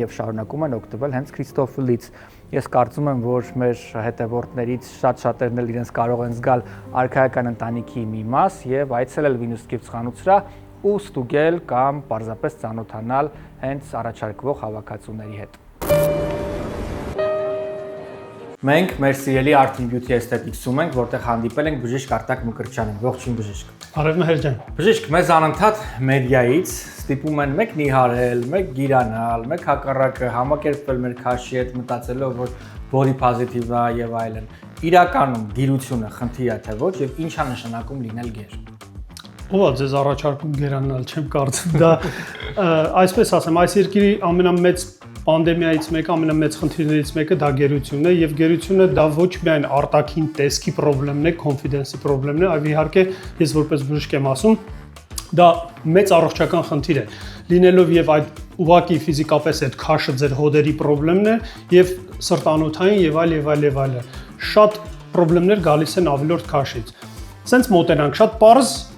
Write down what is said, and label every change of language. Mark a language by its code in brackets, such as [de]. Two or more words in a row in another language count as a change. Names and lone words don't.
[hy] եւ շարունակում են օգտվել հենց Քրիստոֆլից։ Ես կարծում եմ, որ մեր հետևորդներից շատ-շատերն էլ իրենց կարող են զգալ արքայական ընտանիքի մի մաս եւ այցելել Venus Gifts խանութսրահ ու ստուգել կամ պարզապես ծանոթանալ հենց առաջարկվող հավաքածուների հետ։ Մենք մեր սիրելի Art and Beauty Aesthetics-ում ենք, որտեղ հանդիպել ենք բժիշկ Արտակ Մկրտչյանին։ Ողջույն բժիշկ։ Արև Մհեր ջան։ Բժիշկ, մեզ անընդհատ մեդիայից ստիպում են մեկ նիհարել, մեկ գիրանալ, մեկ հակառակը համակերպվել մեր քաշի հետ մտածելով, որ [en] body positive [hy] է եւ այլն։ Իրականում գիրությունը խնդիր է թե ոչ եւ ինչ է նշանակում լինել գեր։ Ո՞վ է ձեզ առաջարկում գերանալ, չեմ կարծում։ Դա այսպես ասեմ, այս երկրի ամենամեծ պանդեմիայից մեկը, ամենամեծ խնդիրներից մեկը դա գերությունն է եւ գերությունը դա ոչ միայն արտաքին տեսքի խնդիրն է, confidence-ի խնդիրն է, այլ իհարկե ես որպես բժիշկ եմ ասում, դա մեծ առողջական խնդիր է։ Լինելով եւ այդ ուղակի ֆիզիկապես այդ քաշը ձեր հոդերի խնդիրն է եւ սրտանոթային եւ այլ։ Շատ խնդիրներ գալիս են ավելորդ քաշից։ Սենց մոտենանք, շատ պարզ